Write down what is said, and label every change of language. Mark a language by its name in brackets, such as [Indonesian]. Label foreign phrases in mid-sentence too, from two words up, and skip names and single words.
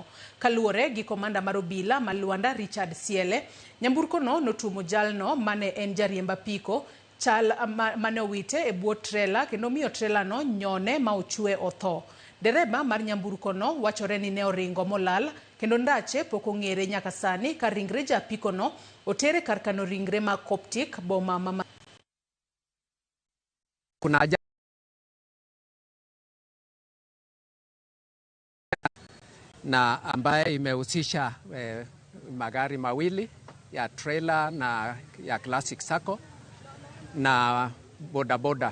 [Luo (Kenya and Tanzania)] Kaluore gi komanda mar obila ma Luanda Richard Siele, nyamburko no notumo jalno mane en jariemba piko chal mane owite e bwo trela kendo miyo trela no nyone ma ochwe otho. Dereba mar nyamburko no wachore ni ne oringo molal kendo ndache pok ong'ere nyaka sani ka ringre japiko no otere kar kano ringre ma Coptic boma mama. [Swahili] Kuna na ambaye imehusisha magari mawili ya trailer na ya Classic Sacco na bodaboda.